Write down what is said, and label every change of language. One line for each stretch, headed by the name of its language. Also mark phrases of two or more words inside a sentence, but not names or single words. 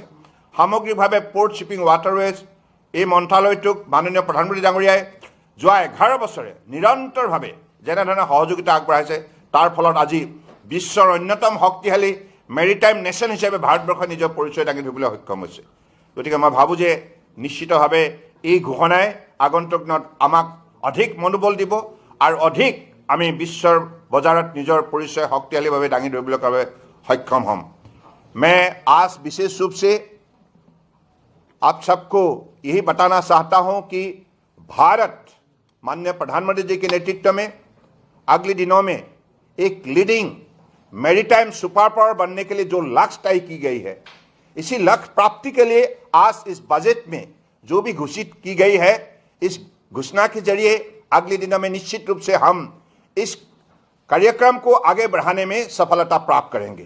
Assamese: সামগ্ৰিকভাৱে
English: port shipping waterways
Assamese: এই মন্ত্ৰালয়টোক মাননীয় প্ৰধানমন্ত্ৰী ডাঙৰীয়াই যোৱা 11 বছৰে নিৰন্তৰভাৱে যেনেধৰণে সহযোগিতা আগবঢ়াইছে, তাৰ ফলত আজি বিশ্বৰ অন্যতম শক্তিশালী
English: maritime nation
Assamese: হিচাপে ভাৰতবৰ্ষই নিজৰ পৰিচয় দাঙি ধৰিবলৈ সক্ষম হৈছে। গতিকে মই ভাবোঁ যে নিশ্চিতভাৱে এই ঘোষণাই আগন্তুক দিনত আমাক অধিক মনোবল দিব আৰু অধিক আমি বিশ্বৰ বজাৰত নিজৰ পৰিচয় শক্তিশালীভাৱে দাঙি ধৰিবলৈ বাবে সক্ষম হ'ম।
Hindi: मैं आज विशेष रूप से आप सबको यही बताना चाहता हूं कि भारत माननीय प्रधानमंत्री जी के नेतृत्व में अगले दिनों में एक
English: leading maritime super power
Hindi: बनने के लिए जो लक्ष्य तय की गई है, इसी लक्ष्य प्राप्ति के लिए आज इस बजट में जो भी घोषित की गई है, इस घोषणा के जरिए अगले दिनों में निश्चित रूप से हम इस कार्यक्रम को आगे बढ़ाने में सफलता प्राप्त करेंगे।